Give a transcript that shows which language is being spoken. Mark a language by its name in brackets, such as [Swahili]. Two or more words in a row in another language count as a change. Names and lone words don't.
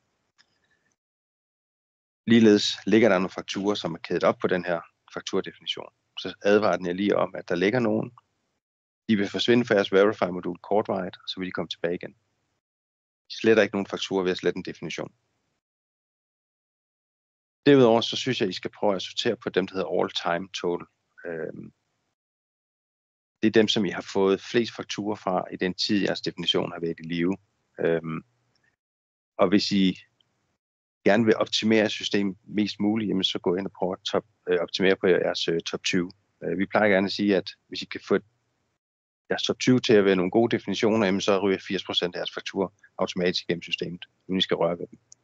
[Danish] Ligeledes ligger der nogle fakturer, som er kædet op på den her fakturdefinition. Så advarer den jer lige om, at der ligger nogen. De vil forsvinde fra jeres Verify-modul kortvarigt, og så vil de komme tilbage igen. De sletter ikke nogen fakturer ved at slette en definition. Derudover så synes jeg, at I skal prøve at sortere på dem, der hedder [English] all-time total. [Danish] Det er dem, som I har fået flest fakturer fra i den tid, jeres definition har været i live. Og hvis I gerne vil optimere systemet mest muligt, jamen så gå ind og prøve at optimere på jeres top 20. Vi plejer gerne at sige, at hvis I kan få jeres top 20 til at være nogle gode definitioner, jamen så ryger 80% af jeres fakturer automatisk gennem systemet, uden I skal røre ved dem.